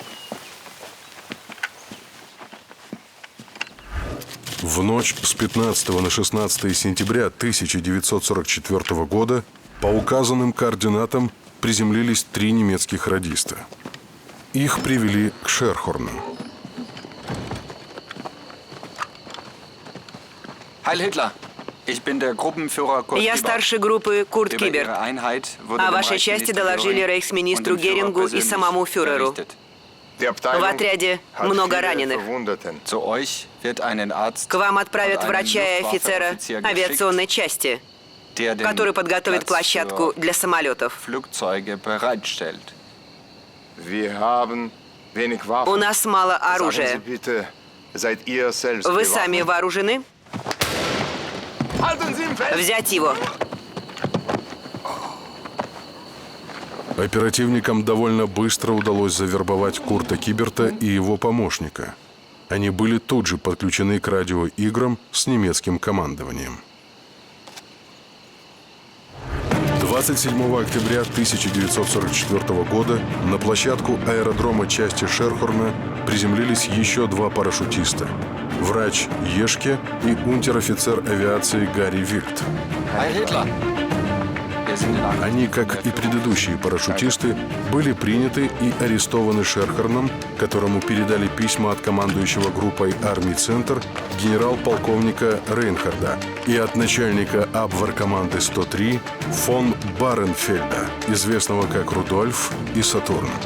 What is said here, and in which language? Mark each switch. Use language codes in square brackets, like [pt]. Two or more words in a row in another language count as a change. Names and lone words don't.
[ru] В ночь с 15 на 16 сентября 1944 года по указанным координатам приземлились 3 немецких радиста. Их привели к Шерхорну. [de] Heil Hitler! Ich bin der Gruppenführer Kurt [ru] Я [de] Kieber. [ru] старший группы Курт [de] Über [ru] Кибер. [de] Ihre Einheit wurde [ru] О [de] dem [ru] вашей части доложили [de] Reichsminister [ru] рейхсминистру [de] und dem Führer [ru] Герингу и [de] persönlich [ru] самому фюреру. [de] berichtet. [ru] В отряде много раненых. [de] Zu euch wird einen Arzt [ru] К вам [de] und [ru] отправят [de] einen [ru] врача и офицера [de] Luftwaffeoffizier geschickt, [ru] авиационной части, [de] der den [ru] который подготовит [de] Platz [ru] площадку [de] für [ru] для самолетов. [de] Flugzeuge bereitstellt. [ru] У нас мало оружия. Вы сами вооружены? Взять его. Оперативникам довольно быстро удалось завербовать Курта Киберта и его помощника. Они были тут же подключены к радиоиграм с немецким командованием. 27 октября 1944 года на площадку аэродрома части Шерхорна приземлились еще 2 парашютиста – врач Ешке и унтер-офицер авиации Гарри Вильд. [de] Heil Hitler! Wir sind in Angst. [ru] Они, как и предыдущие парашютисты, были приняты и арестованы Шерхорном, которому передали письма от командующего группой армий «Центр» генерал-полковника Рейнхарда и от начальника Абвер-команды 103 фон Баренфельда, известного как Рудольф и Сатурн.